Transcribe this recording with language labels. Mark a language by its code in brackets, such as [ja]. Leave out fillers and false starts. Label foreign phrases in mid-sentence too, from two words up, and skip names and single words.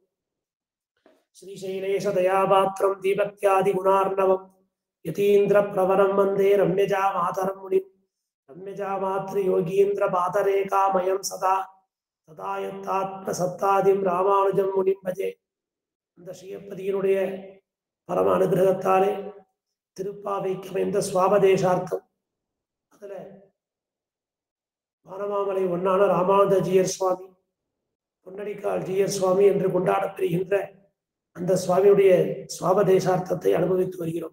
[sa] श्रीशैलेशदयापात्रं दीपत्यादिगुणार्णवं यतीन्द्रप्रवरं वन्दे रम्यजामातरं मुनिम्। रम्यजामातृयोगीन्द्रपादरेखामयं सदा सदा यत्तात्मसत्तादिं रामानुजं मुनिं भजे। [ta] அந்த ஸ்ரீயப்பதியினுடைய பரம அனுகிரகத்தாலே திருப்பாவைக்கு சுவாபதேசார்த்தம் அதில் வானமாமலை ஒன்னான ராமானுஜ ஜீயர் சுவாமி, பொன்னடிக்கால் ஜீயர் சுவாமி என்று கொண்டாடப்பெறுகின்ற அந்த சுவாமியுடைய சுவாபதேசார்த்தத்தை அனுபவித்து வருகிறோம்.